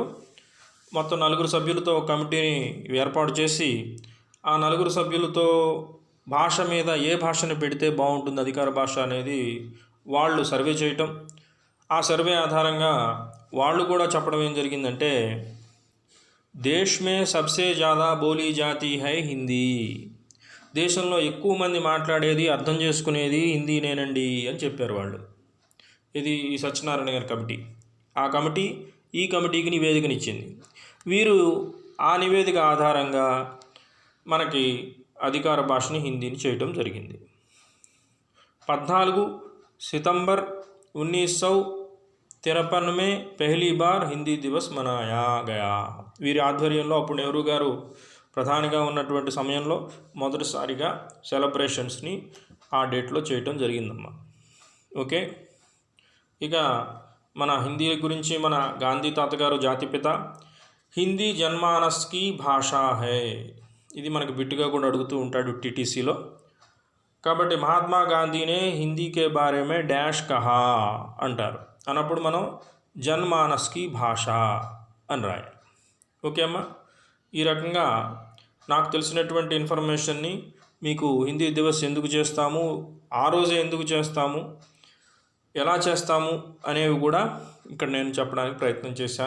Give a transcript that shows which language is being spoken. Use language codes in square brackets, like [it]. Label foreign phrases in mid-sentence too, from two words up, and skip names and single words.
[te] మొత్తం 4 సభ్యులతో కమిటీని ఏర్పాటు చేసి ఆ 4 సభ్యులతో భాష మీద ఏ భాషను పెడితే బాగుంటుంది అధికార భాష అనేది వాళ్ళు సర్వే చేయటం. ఆ సర్వే ఆధారంగా వాళ్ళు కూడా చెప్పడం ఏం జరిగిందంటే, [hi] देश में सबसे ज़्यादा बोली जाती है हिंदी, [te] దేశంలో ఎక్కువ మంది మాట్లాడేది, అర్థం చేసుకునేది హిందీనేనండి అని చెప్పారు వాళ్ళు. ఇది ఈ సత్యనారాయణ గారి కమిటీ. ఆ కమిటీ ఈ కమిటీకి నివేదికనిచ్చింది. వీరు ఆ నివేదిక ఆధారంగా మనకి అధికార భాషని హిందీని చేయడం జరిగింది. [hi] 14 सितंबर 1953 में पहली बार हिंदी दिवस मनाया गया. [te] వీరి ఆధ్వర్యంలో అప్పుడు నెహ్రూ గారు ప్రధానిగా ఉన్నటువంటి సమయంలో మొదటిసారిగా సెలబ్రేషన్స్ని ఆ డేట్లో చేయటం జరిగిందమ్మా. ఓకే. ఇక మన హిందీ గురించి మన గాంధీ తాతగారు జాతిపిత, [hi] हिंदी जनमानस की भाषा है, [te] ఇది మనకు బిట్టుగా కూడా అడుగుతూ ఉంటాడు టీటీసీలో. కాబట్టి మహాత్మా గాంధీనే [hi] हिंदी के बारे में डैश कहा [te] అంటారు. అన్నప్పుడు మనం [hi] जनमानस की भाषा [te] అని రాయాలి. ఓకే అమ్మా, ఈ రకంగా నాకు తెలిసినటువంటి ఇన్ఫర్మేషన్ని మీకు హిందీ దివస్ ఎందుకు చేస్తాము, ఆ రోజే ఎందుకు చేస్తాము, ఎలా చేస్తాము అనేవి కూడా ఇక్కడ నేను చెప్పడానికి ప్రయత్నం చేశాను.